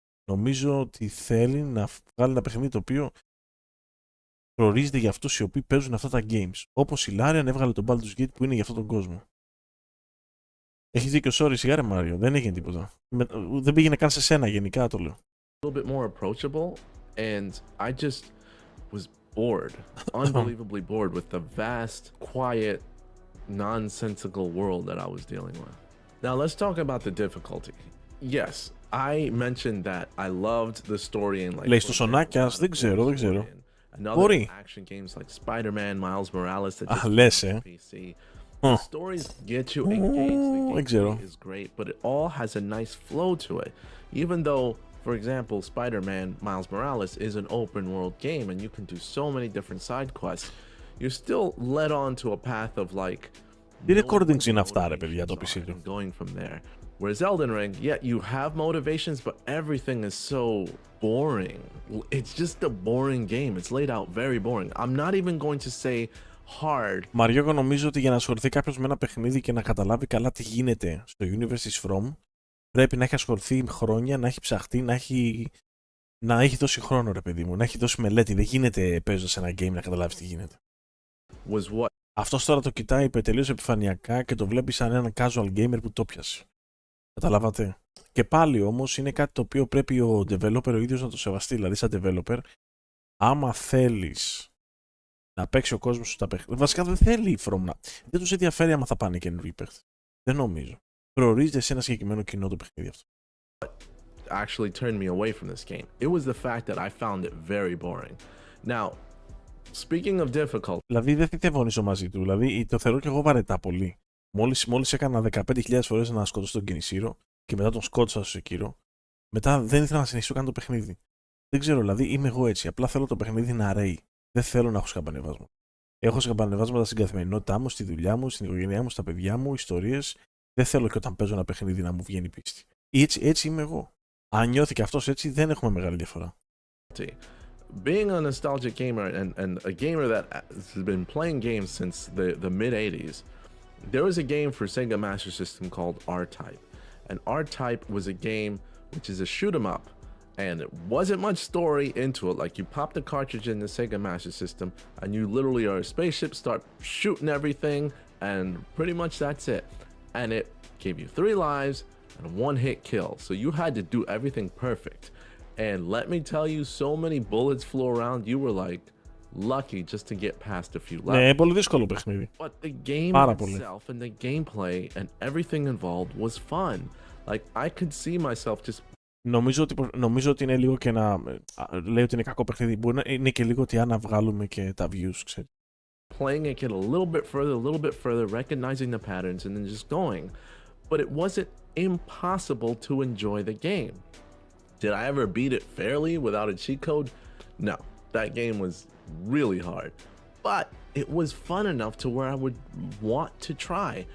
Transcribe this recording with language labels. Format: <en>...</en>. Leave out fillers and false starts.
<el>Νομίζω ότι θέλει να βγάλει ένα παιχνίδι το οποίο προορίζεται για αυτούς οι οποίοι παίζουν αυτά τα games. Όπως η Larian έβγαλε τον Baldur's Gate που είναι για αυτόν τον κόσμο. Έχεις δίκιο, sorry, σιγάρε Μάριο, δεν έγινε τίποτα. Δεν πήγαινε καν σε σένα, γενικά το λέω.</el> <en>A little bit more approachable, and I just was bored, unbelievably bored with the vast, quiet, nonsensical world that I was dealing with. Now let's talk about the difficulty. Yes, I mentioned that I loved the story and like...</en> <el>Λέει στο Σονάκιας, δεν ξέρω. Μπορεί.</el> <en>Action games like Spider-Man, Miles Morales that</en> <el>Αχ, λες,</el> <en>PC. The stories get you engaged, the</en> <el>Δεν ξέρω.</el> <en>gameplay is great, but it all has a nice flow to it. Even though, for example, Spider-Man, Miles Morales is an open world game and you can do so many different side quests, you're still led on to a path of like...</en> <el>Τι recordings είναι αυτά ρε παιδιά το PC του?</el> <en>Going from there. Whereas Elden Ring, yeah, you have motivations, but everything is so boring. It's just a boring game. It's laid out very boring. I'm not even going to say hard.</en> <el>Μαριό, εγώ νομίζω ότι για να ασχοληθεί κάποιος με ένα παιχνίδι και να καταλάβει καλά τι γίνεται στο universe της From, πρέπει να έχει ασχοληθεί χρόνια, να έχει ψαχτεί, να έχει δώσει χρόνο ρε παιδί μου, να έχει δώσει μελέτη. Δεν γίνεται παίζοντας ένα game να καταλάβεις τι γίνεται. Αυτός τώρα το κοιτάει τελείως επιφανειακά και το βλέπει σαν έναν casual gamer που το πιασε. Καταλάβατε? Και πάλι όμως είναι κάτι το οποίο πρέπει ο developer ο ίδιος να το σεβαστεί. Δηλαδή σαν developer, άμα θέλεις να παίξει ο κόσμος σου τα παιχνίδια, βασικά δεν θέλει η From δεν τους ενδιαφέρει άμα θα πάνε καινούργιοι παίχτες. Δεν νομίζω. Προορίζεται σε ένα συγκεκριμένο κοινό το παιχνίδι αυτό.</el> <en>Actually turned me away from this game. It was the fact that I found it very boring. Now, speaking of difficult.</en> <el>Δηλαδή δεν θυθευόνισω μαζί του. Δηλαδή το θεωρώ και εγώ βαρετά πολύ. Μόλις έκανα 15.000 φορές να σκοτώσω τον Κινησίρο και μετά τον σκότωσα στο Sekiro, μετά δεν ήθελα να συνεχίσω καν το παιχνίδι. Δεν ξέρω, δηλαδή είμαι εγώ έτσι. Απλά θέλω το παιχνίδι να ρέει. Δεν θέλω να έχω σκαμπανεβάσματα. Έχω σκαμπανεβάσματα στην καθημερινότητά μου, στη δουλειά μου, στην οικογένειά μου, στα παιδιά μου, ιστορίες. Δεν θέλω και όταν παίζω ένα παιχνίδι να μου βγαίνει πίστη. Έτσι είμαι εγώ. Αν νιώθει και αυτός έτσι, δεν έχουμε μεγάλη διαφορά.</el> <en>Being a nostalgic gamer and a gamer that has been playing games since the mid-80s, there was a game for Sega Master System called R-Type. And R-Type was a game which is a shoot 'em up. And it wasn't much story into it. Like you pop the cartridge in the Sega Master System and you literally are a spaceship, start shooting everything, and pretty much that's it. And it gave you 3 lives and a 1-hit kill. So you had to do everything perfect. And let me tell you, so many bullets flew around, you were like lucky just to get past a few levels.</en> <el>Ναι, πολύ δύσκολο παιχνίδι.</el> <en>But the game itself and the gameplay and everything involved was fun. Like I could see myself just...</en> <el>Νομίζω ότι είναι λίγο και να λέει ότι είναι κακό παιχνίδι. Μπορεί να είναι και λίγο ότι αν βγάλουμε και τα views, ξέρεις.</el> <en>Playing it, get a little bit further, recognizing the patterns, and then just going. But it wasn't impossible to enjoy the game. Did I ever beat it fairly without a cheat code? No, that game was really hard. But it was fun enough to where I would want to try.</en>